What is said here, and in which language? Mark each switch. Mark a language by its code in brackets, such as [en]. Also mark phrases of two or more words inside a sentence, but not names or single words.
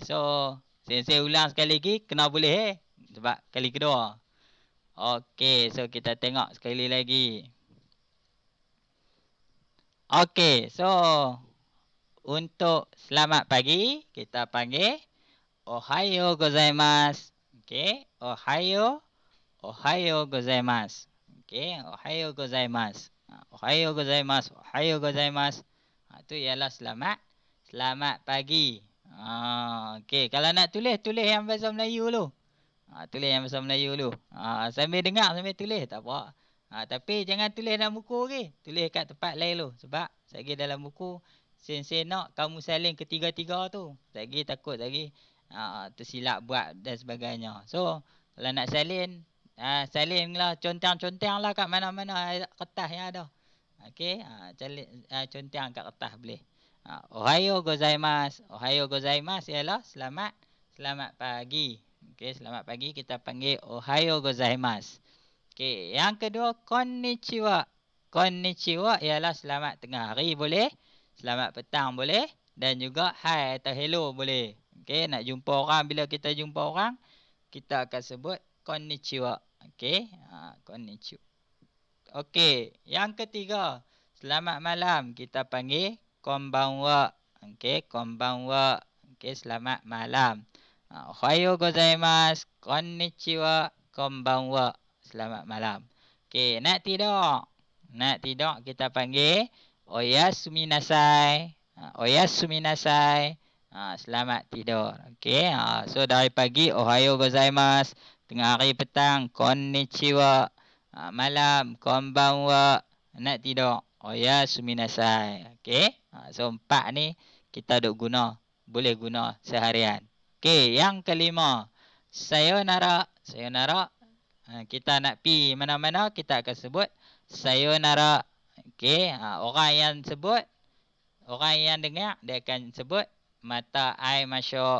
[ms] So, sensei ulang sekali lagi. Kena boleh sebab kali kedua. Okey. So, kita tengok sekali lagi. Okey. So, untuk selamat pagi, kita panggil [ja] おはようございます. [ms] Okey. [ja] おはようございます. オーケー、おはようございます。おはようございます. [ms] Itu ialah selamat pagi. Okey, kalau nak tulis yang bahasa Melayu dulu. Tulis yang bahasa Melayu dulu. Sambil dengar, sambil tulis. Tak apa. Tapi jangan tulis dalam buku ke. Tulis kat tempat lain dulu. Sebab lagi dalam buku, sen-sen nak kamu salin ketiga-tiga tu. Lagi takut lagi tersilap buat dan sebagainya. So, kalau nak salin, salin lah, contang-contang lah kat mana-mana kertas yang ada. Okey, contang kat kertas boleh. [ja] おはようございます. おはようございます [ms] ialah selamat pagi. Okey, selamat pagi kita panggil [ja] おはようございます. [ms] Okey, yang kedua konnichiwa. Konnichiwa ialah selamat tengah hari boleh, selamat petang boleh dan juga hai atau hello boleh. Okey, nak jumpa orang, bila kita jumpa orang kita akan sebut konnichiwa. Okey, konnichiwa. Okey, yang ketiga, selamat malam kita panggil konbanwa. Okey, konbanwa. Okey, selamat malam. [ja] おはようございます、こんにちは、こんばんは. [ms] Selamat malam. Okey, nak tidur. Nak tidur kita panggil [ja] おやすみなさい. おやすみなさい. [ms] Selamat tidur. Okey, so dari pagi [ja] おはようございます, [ms] tengah hari petang konnichiwa, malam konbanwa, nak tidur [ja] おやすみなさい. [ms] Okey, so 4 ni kita duk guna, boleh guna seharian. Okey, yang kelima, sayonara. Sayonara, kita nak pi mana-mana kita akan sebut sayonara. Okey, orang yang sebut, orang yang dengar dia akan sebut mata ai masuk.